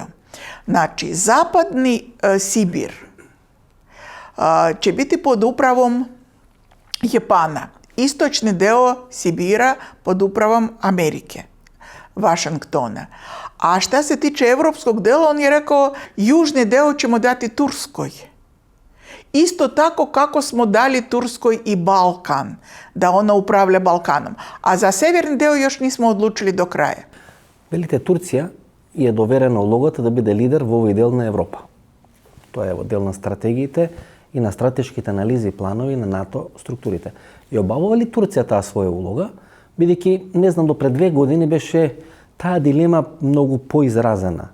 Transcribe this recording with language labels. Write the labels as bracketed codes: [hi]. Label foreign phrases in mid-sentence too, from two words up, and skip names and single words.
[sr] Znači, zapadni Sibir će biti pod upravom Japana, istočni deo Sibira pod upravom Amerike, Vašingtona. A šta se tiče evropskog dela, on je rekao, južni deo ćemo dati Turskoj. Isto tako kako smo dali Turskoj i Balkan, da ona upravlja Balkanom. A za severni deo još nismo odlučili do kraja. [mk] Велите, Турција е доверена улогата да биде лидер во овој дел на Европа. Тоа е во дел на стратегиите и на стратешките анализи и планови на НАТО структурите. И обавува ли Турција таа своја улога, бидејќи не знам до пред 2 години беше таа дилема многу поизразена.